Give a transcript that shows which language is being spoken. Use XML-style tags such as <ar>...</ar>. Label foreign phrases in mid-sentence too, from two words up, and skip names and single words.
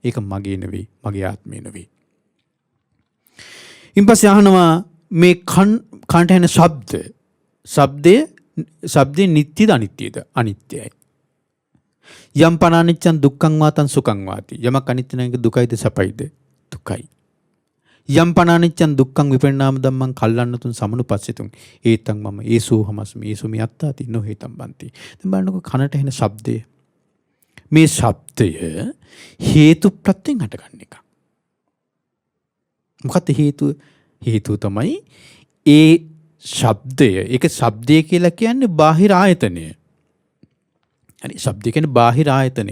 <si>ඒක මගේ නෙවෙයි, මගේ ආත්මය නෙවෙයි. ඉන් පස්සේ අහනවා මේ කන්ට එන ශබ්දයේ නිට්ටයද අනිත්‍යද?</si> <pi>අනිත්‍යයි. යම් පනානිච්චන් දුක්ඛං වාතං සුඛං වාති.</pi> <si>යමක් අනිත්‍ය නම් ඒක දුකයිද සැපයිද? දුකයි.</si> <pi>යම් පනානිච්චන් දුක්ඛං විපරිණාම ධම්මං කල්ලන්නතුන් සමනුපස්සිතුන් ඒතං මම ඒසෝ හමස්මි ඒසෝ මියත්තාති නොහේතම් බන්ති.</pi> <si>දැන් බලන්නකො කනට එන ශබ්දය. මේ ශබ්දය හේතු ප්‍රත්‍යයෙන් හටගන්න එක. මොකක්ද හේතුව? හේතුව තමයි ඒ ශබ්දය. ඒක ශබ්දය කියලා කියන්නේ බාහිර ආයතනය. හරි, ශබ්දය කියන්නේ බාහිර ආයතනය.</si>